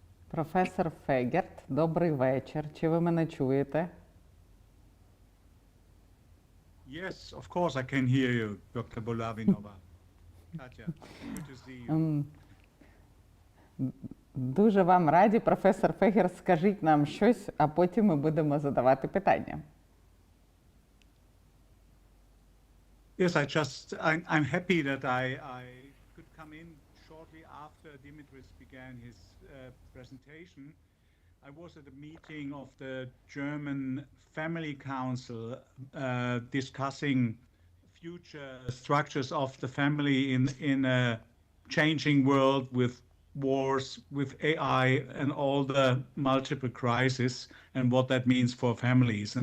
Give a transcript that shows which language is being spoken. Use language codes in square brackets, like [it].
[uk] Професор Фегерт, добрий вечір. Чи ви мене чуєте? [en] Yes, of course I can hear you, Dr. Bolavinova. Katya, good to see you. [uk] Дуже вам раді. Професор Фегерт, скажіть нам щось, а потім ми будемо задавати питання. [en] Yes, I'm happy that I could come in shortly after Dimitris began his presentation. I was at a meeting of the German Family Council discussing future structures of the family in a changing world with wars, with AI and all the multiple crises and what that means for families.